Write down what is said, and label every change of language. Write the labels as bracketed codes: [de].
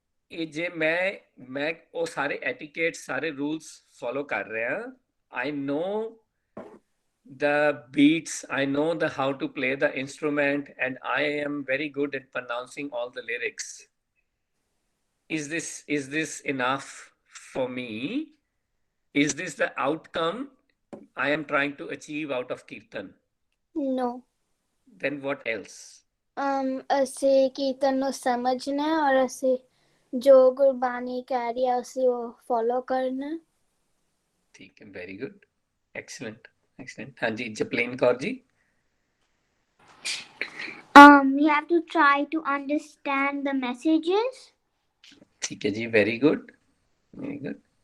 [pa] ਇਹ ਜੇ ਮੈਂ ਉਹ ਸਾਰੇ ਐਟੀਕੇਟਸ, ਸਾਰੇ ਰੂਲਸ ਫੋਲੋ ਕਰ ਰਿਹਾ, ਆਈ ਨੋ [en] the beats, I know the how to play the instrument, and I am very good at pronouncing all the lyrics. Is this enough for me? Is this the outcome I am trying to achieve out of kirtan? No. Then what else? [pa] ਅਸੀਂ ਕੀਰਤਨ ਨੂੰ ਸਮਝਣਾ ਔਰ ਅਸੀਂ ਜੋ ਗੁਰਬਾਣੀ ਕਹਿ ਰਹੀ ਹੈ ਅਸੀਂ ਉਹ ਫੋਲੋ ਕਰਨਾ। ਠੀਕ ਹੈ, ਵੈਰੀ ਗੁੱਡ, ਐਕਸਲੈਂਟ, ਐਕਸਲੈਂਟ। ਹਾਂਜੀ, Japleen Kaur ji. [en] You have to try to understand the messages. [hi] ठीक है जी, वेरी गुड, वेरी गुड।